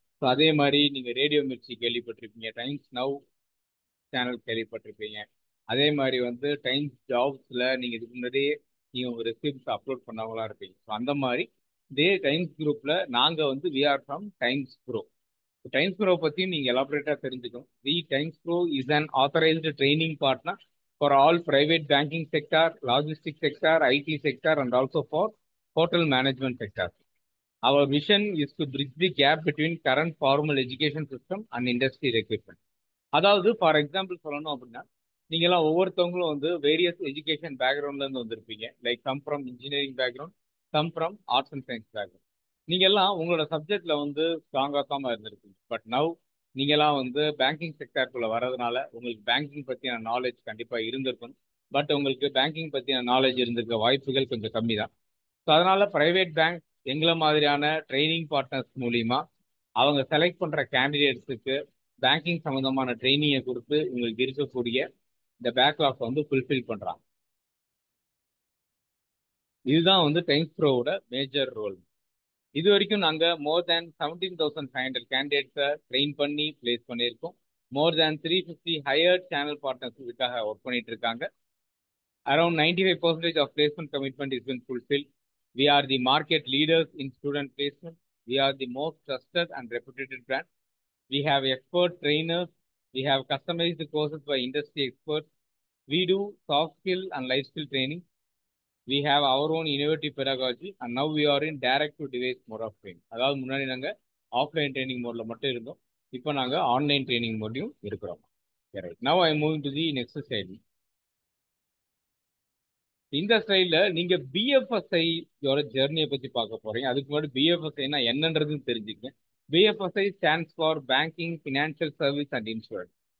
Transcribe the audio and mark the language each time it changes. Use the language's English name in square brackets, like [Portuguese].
[Tamil] So அதே மாதிரி நீங்கள் ரேடியோ மிர்ச்சி கேள்விப்பட்டிருப்பீங்க, டைம்ஸ் நவ் சேனல் கேள்விப்பட்டிருப்பீங்க. அதே மாதிரி வந்து டைம்ஸ் ஜாப்ஸில் நீங்கள் இதுக்கு முன்னாடியே நீங்கள் உங்கள் ரெசிப்ஸ் அப்லோட் பண்ணவங்களா இருப்பீங்க. ஸோ அந்த மாதிரி இதே டைம்ஸ் குரூப்பில் நாங்கள் வந்து [English] We are from Times Pro. [Tamil] Times bro பற்றியும் நீங்கள் எலாபரேட்டாக தெரிஞ்சுக்கணும். [English] The Times Pro is an authorised training partner for all private banking sector, logistics sector, IT sector, and also for hotel management sector. Our vision is to bridge the gap between current formal education system and industry requirement. [Tamil] அதாவது for example சொல்லணும் அப்படின்னா, நீங்கெல்லாம் ஒவ்வொருத்தவங்களும் வந்து various education பேக்ரவுண்ட்ல இருந்து வந்திருப்பீங்க. [English] Like some from engineering background, some from arts and science background. [Tamil] நீங்க எல்லாம் உங்களோட சப்ஜெக்ட்ல வந்து ஸ்ட்ராங்கா தான் இருந்திருப்பீங்க. பட் நவ் நீங்கெல்லாம் வந்து பேங்கிங் செக்டருக்குள்ள வர்றதுனால உங்களுக்கு பேங்கிங் பத்தியான நாலேஜ் கண்டிப்பா இருந்திருக்கும். பட் உங்களுக்கு பேங்கிங் பத்தியான நாலேஜ் இருந்திருக்க வாய்ப்புகள் கொஞ்சம் கம்மி தான். ஸோ அதனால பிரைவேட் பேங்க் எங்களை மாதிரியான ட்ரைனிங் பார்ட்னர்ஸ் மூலியமா அவங்க செலக்ட் பண்ற கேண்டிடேட்ஸுக்கு பேங்கிங் சம்பந்தமான ட்ரைனிங்கை கொடுத்து உங்களுக்கு இருக்கக்கூடிய இந்த பேக்லாக் வந்து ஃபுல்ஃபில் பண்றாங்க. இதுதான் வந்து டைம்ஸ் ப்ரோவோட மேஜர் ரோல். இது வரைக்கும் நாங்க மோர் தேன் 17,500 கேண்டிடேட்ஸை ட்ரெயின் பண்ணி பிளேஸ் பண்ணியிருக்கோம். மோர் தேன் 350 ஹையர் சேனல் பார்ட்னர்ஸ் இதுக்காக ஒர்க் பண்ணிட்டு இருக்காங்க. [English] Around 95% of placement commitment has been fulfilled. We are the market leaders in student placement. We are the most trusted and reputed brand. We have expert trainers. We have customized courses by industry experts. We do soft skill and life skill training. We have our own innovative pedagogy, and now we are in direct to device mode of training. [Tamil] அதாவது முன்னாடி நாங்க offline training மோட்ல மட்டும் இருந்தோம். இப்போ நாங்க online training மோட்லையும் இருக்கிறோம். Right. [English] Now I move to the next slide. [Tamil] இந்த ஸ்லைட்ல நீங்க பிஎஃப்எஸ்ஐ ஜெர்னியை பத்தி பார்க்க போறீங்க. அதுக்கு முன்னாடி பிஎஃப்எஸ்ஐனா என்னன்றதுன்னு தெரிஞ்சுக்கங்க. [English] BFSI stands for banking, financial service and insurance.